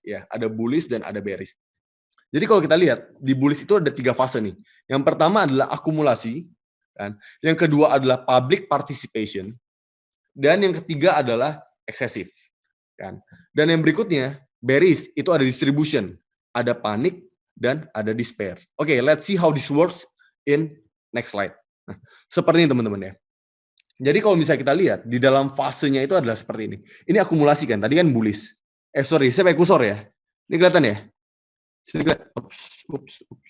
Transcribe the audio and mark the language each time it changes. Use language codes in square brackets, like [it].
[id] Ya, ada bullish dan ada bearish. Jadi kalau kita lihat, di bullish itu ada 3 fase nih. Yang pertama adalah akumulasi. Kan? Yang kedua adalah public participation. Dan yang ketiga adalah excessive. Kan? Dan yang berikutnya, bearish, itu ada distribution. Ada panik, dan ada despair. [en] Oke, let's see how this works in next slide. [id] Nah, seperti ini teman-teman ya. Jadi kalau misalnya kita lihat, di dalam fasenya itu adalah seperti ini. Ini akumulasi kan, tadi kan bullish. [en] Sorry, [id] saya pakai kursor ya. Ini kelihatan ya? Sini kelihatan. Ups.